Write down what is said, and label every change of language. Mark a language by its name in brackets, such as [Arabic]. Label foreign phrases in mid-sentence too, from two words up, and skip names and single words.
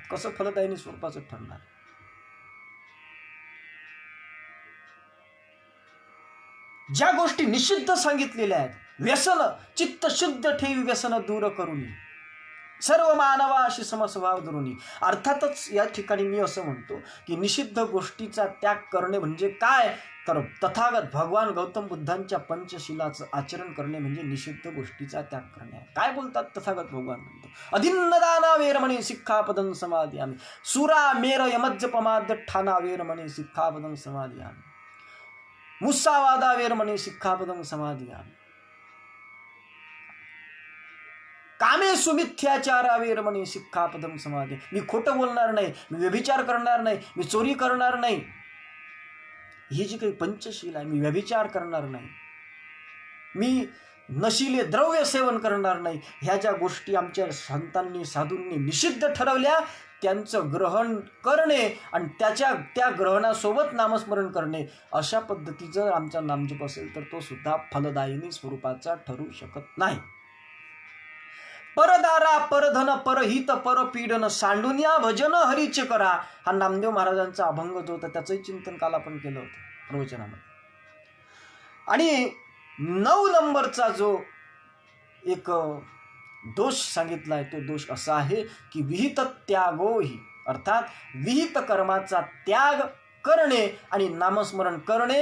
[Marathi] कसं फलदायिनी स्वरूपाचं ठरणार. ज्या गोष्टी निषिद्ध सांगितलेल्या आहेत, व्यसन चित्त शुद्ध ठेवी व्यसन दूर करून सर्व मानवाशी समस्वभाव धरुनी. अर्थातच या ठिकाणी मी असं म्हणतो की निषिद्ध गोष्टीचा त्याग करणे म्हणजे काय, तर तथागत भगवान गौतम बुद्धांच्या पंचशिलाचं आचरण करणे म्हणजे निषिद्ध गोष्टीचा त्याग करणे आहे. काय बोलतात तथागत भगवान म्हणतो, [Pali] अधिन्नदाना वेरमणी सिक्खापदं समादियामि, सुरा मेर यमज्जपमाद्य ठाना वेरमणी सिक्खापदं समादियामि, मुस्सावादा वेरमणी सिक्खापदं समादियामि, कामे सुमिथ्याचारा वेरमणी सिक्खापदं समाधी. [Marathi] मी खोटं बोलणार नाही, मी व्यभिचार करणार नाही, मी चोरी करणार नाही. ही जी काही पंचशील आहे, मी व्यभिचार करणार नाही, मी नशिले द्रव्य सेवन करणार नाही. ह्या ज्या गोष्टी आमच्या संतांनी साधूंनी निषिद्ध ठरवल्या त्यांचं ग्रहण करणे आणि त्या ग्रहणासोबत नामस्मरण करणे, अशा पद्धतीचं जर आमचा नामजप असेल तर तो सुद्धा फलदायिनी स्वरूपाचा ठरू शकत नाही. परदारा परधन परहित परपीडन, सांडून्या भजन हरीचे करा. हा नामदेव महाराजांचा अभंग जो होता त्याचंही चिंतन काल आपण केलं होतं प्रवचनामध्ये. आणि 9 नंबरचा जो एक दोष सांगितलाय तो दोष असा आहे की विहित त्यागोही, अर्थात विहित कर्माचा त्याग करणे आणि नामस्मरण करणे.